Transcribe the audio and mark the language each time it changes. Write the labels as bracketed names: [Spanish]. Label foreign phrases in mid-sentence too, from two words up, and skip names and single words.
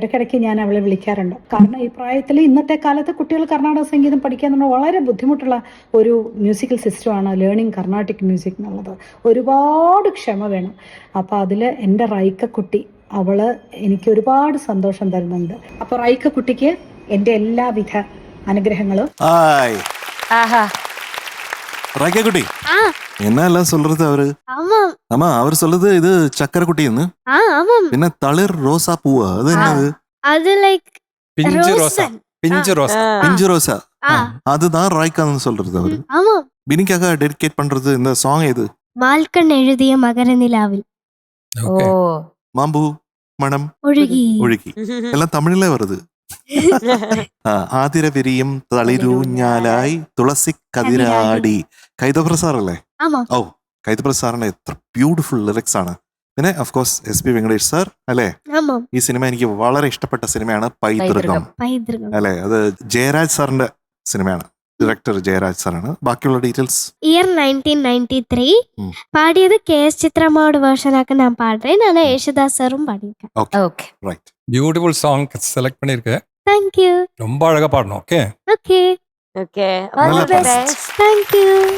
[Malayalam] ഇടയ്ക്കിടയ്ക്ക് ഞാൻ അവളെ വിളിക്കാറുണ്ട്. കാരണം ഈ പ്രായത്തിൽ ഇന്നത്തെ കാലത്ത് കുട്ടികൾ കർണാടക സംഗീതം പഠിക്കുക എന്ന് പറഞ്ഞാൽ വളരെ ബുദ്ധിമുട്ടുള്ള ഒരു മ്യൂസിക്കൽ സിസ്റ്റമാണ് [English] learning Carnatic music [Malayalam] എന്നുള്ളത്. ഒരുപാട് ക്ഷമ വേണം. അപ്പോൾ അതിൽ എൻ്റെ റൈക്ക കുട്ടി, അവള് എനിക്ക് ഒരുപാട് സന്തോഷം തരുന്നുണ്ട്. അപ്പൊ റൈക്ക കുട്ടിക്ക് എൻ്റെ എല്ലാവിധ അനുഗ്രഹങ്ങളും. [Tamil] റൈക്ക കുട്ടി என்ன சொல்றது அவரு? ஆமா, அவர் சொல்றது இது சக்கரை குட்டின்னு. [Malayalam] പിന്നെ തളിർ റോസാ പൂവ്, അത് என்னது? [Tamil] அது லைக் பிஞ்சு ரோசா. பிஞ்சு ரோசா, அதுதான் ராய்க்கான்னு சொல்றது அவரு. ஆமா. பினிக்காக டெடிகேட் பண்றது இந்த சாங் இது. [Malayalam] വാൽക്കൺ എഴുതിയ മകരനിലാവിൽ മാമ്പൂ മണം ഒഴുകി എല്ലാം തമിഴിലേ വരുത്. ആതിര വിരിയും തളിരൂഞ്ഞാലായി തുളസി കതിരാടി. കൈതപ്രസാദ് സാറല്ലേ? ഓ, കൈതപ്രസാദ് സാറിന്റെ എത്ര [English] beautiful lyrics [Malayalam] ആണ്. പിന്നെ [English] of course [Malayalam] SP വെങ്കടേഷ് സാർ അല്ലേ? ഈ സിനിമ എനിക്ക് വളരെ ഇഷ്ടപ്പെട്ട സിനിമയാണ് പൈതൃകം അല്ലെ? അത് ജയരാജ് സാറിന്റെ സിനിമയാണ്. ഡയറക്ടർ ജയരാജ് സാറാണ്. ബാക്കിയുള്ള ഡീറ്റെയിൽസ് ഇയർ 1993 പാടിയത് KS ചിത്രമ്മയുടെ വേർഷനാക്ക് ഞാൻ പാടുறேன். [Tamil] நான் യേശുദാസ് സാറും പാടിயிருக்கேன். [English] okay right. beautiful song select [Tamil] பண்ணிருக்கேன். [English] Thank you. [Tamil] ரொம்ப அழகா பாடணும். ஓகே ஓகே [Malayalam] ഓക്കെ, [English] all the best. Thank you.